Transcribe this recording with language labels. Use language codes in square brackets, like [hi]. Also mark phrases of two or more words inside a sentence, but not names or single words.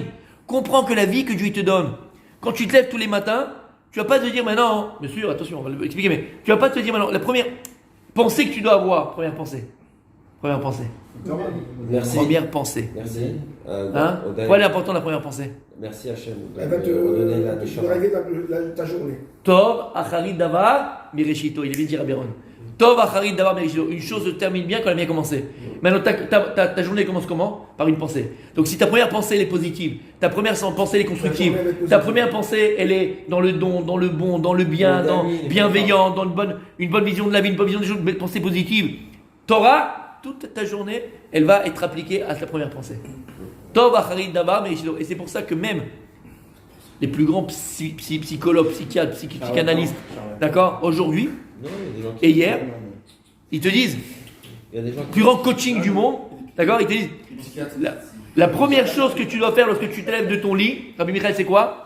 [fr] Comprends que la vie que Dieu il te donne, quand tu te lèves tous les matins, tu vas pas te dire maintenant, bien sûr, attention, on va l'expliquer, mais tu vas pas te dire maintenant, la première pensée que tu dois avoir, première pensée. Merci. Première pensée. Merci. Pourquoi elle est importante la première pensée? Merci Hachem. Elle va te rêver ta journée. [he] טוב אחרית דבר מראשיתו. [fr] Il est bien dit Rabbi Aaron. [he] טוב אחרית דבר מראשיתו. [fr] Une chose se termine bien quand elle a bien commencé. Maintenant, ta journée commence comment? Par une pensée. Donc si ta première pensée elle est positive, ta première pensée elle est constructive, ta première pensée elle est dans le don, dans le bon, dans le bien, dans bienveillant, dans une bonne vision de la vie, une bonne vision des choses, une pensée positive. Torah, toute ta journée, elle va être appliquée à ta première pensée. [he] טוב אחרית דבר מראשיתו. [fr] Et c'est pour ça que même les plus grands psychologues, psychiatres, psychanalystes, d'accord, aujourd'hui et hier, ils te disent, plus grand coaching du monde, d'accord, ils te disent, la première chose que tu dois faire lorsque tu te lèves de ton lit, Rabbi Michael, c'est quoi?